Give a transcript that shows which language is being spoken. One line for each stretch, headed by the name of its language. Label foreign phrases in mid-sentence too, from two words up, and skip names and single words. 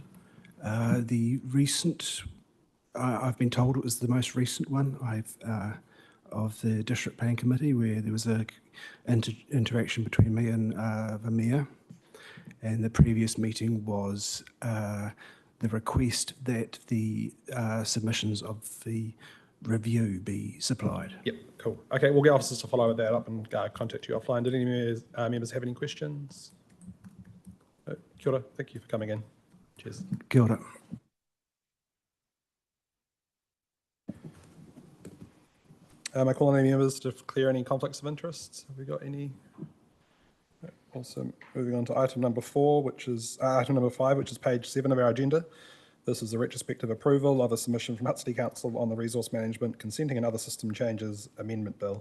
English: The recent, I've been told it was the most recent one of the District Plan Committee, where there was a interaction between me and the Mayor, and the previous meeting was the request that the submissions of the review be supplied. Yep, cool. Okay, we'll get officers to follow that up and contact you offline. Did any members have any questions? No?
Māori: Kia ora,
English: thank you for coming in. Cheers.
Māori: Kia ora.
English: Am I calling any members to clear any conflicts of interest? Have we got any? No. Awesome. Moving on to item number 4, which is item number 5, which is page 7 of our agenda. This is a retrospective approval of a submission from Hutt City Council on the Resource Management Consenting and Other System Changes Amendment Bill.